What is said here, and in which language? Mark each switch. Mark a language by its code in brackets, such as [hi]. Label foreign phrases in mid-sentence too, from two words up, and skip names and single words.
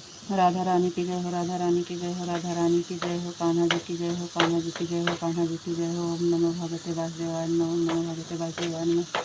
[hi] राधा रानी की जय हो, राधा रानी की जय हो, राधा रानी की जय हो, कान्हा जी की जय हो, कान्हा जी की जय हो, कान्हा जी की जय हो। [sa] ओम नमो भगवते वासुदेवाय नमः, ओम नमो भगवते वासुदेवाय नमः।